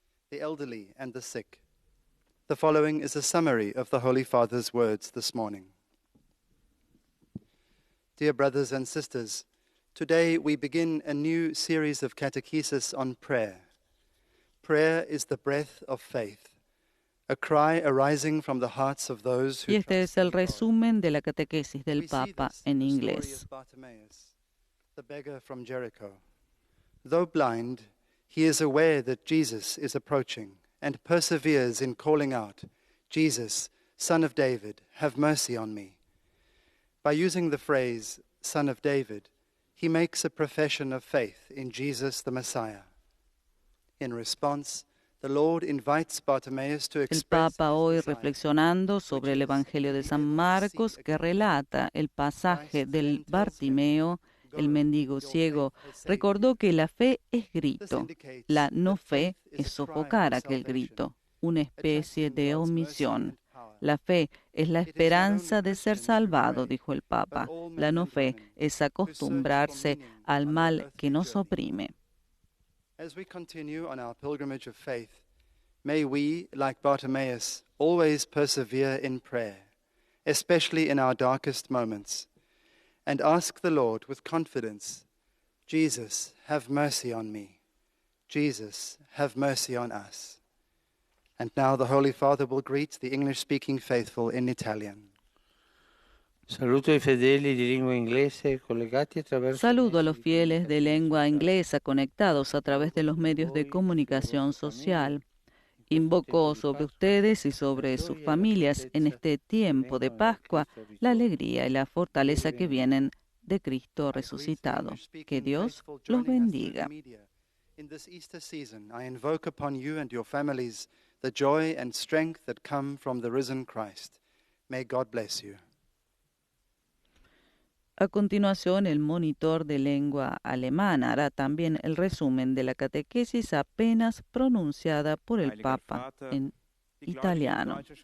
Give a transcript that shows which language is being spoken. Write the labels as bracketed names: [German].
[English] The following is a summary of the Holy Father's words this morning. Dear brothers and sisters, today we begin a new series of catechesis on prayer. Prayer is the breath of faith, a cry arising from the hearts of those who [Spanish] Y este es el resumen de la catequesis del Papa en inglés. [English] The beggar from Jericho. Though blind, he is aware that Jesus is approaching and perseveres in calling out, Jesus, Son of David, have mercy on me. By using the phrase, Son of David, he makes a profession of faith in Jesus the Messiah. In response, the Lord invites Bartimaeus to [Spanish] El [English] express [Spanish] Papa hoy reflexionando sobre el Evangelio de San Marcos que relata el pasaje del Bartimeo, el mendigo ciego, recordó que la fe es grito, la no fe es sofocar aquel grito, una especie de omisión. La fe es la esperanza de ser salvado, dijo el Papa. La no fe es acostumbrarse al mal que nos oprime. [English] As we continue on our pilgrimage of faith, may we, like Bartimaeus, always persevere in prayer, especially in our darkest moments, and ask the Lord with confidence, Jesus, have mercy on me. Jesus, have mercy on us. And now the Holy Father will greet the English-speaking faithful in Italian. [Italian] Saluto i fedeli di lingua inglese collegati attraverso [Spanish] Saludo a los fieles de lengua inglesa conectados a través de los medios de comunicación social. Invoco sobre ustedes y sobre sus familias en este tiempo de Pascua la alegría y la fortaleza que vienen de Cristo resucitado. Que Dios los bendiga. [English] In this Easter season, I invoke upon you and your families the joy and strength that come from the risen Christ. May God bless you. [Spanish] A continuación, el monitor de lengua alemana hará también el resumen de la catequesis apenas pronunciada por el Papa en italiano.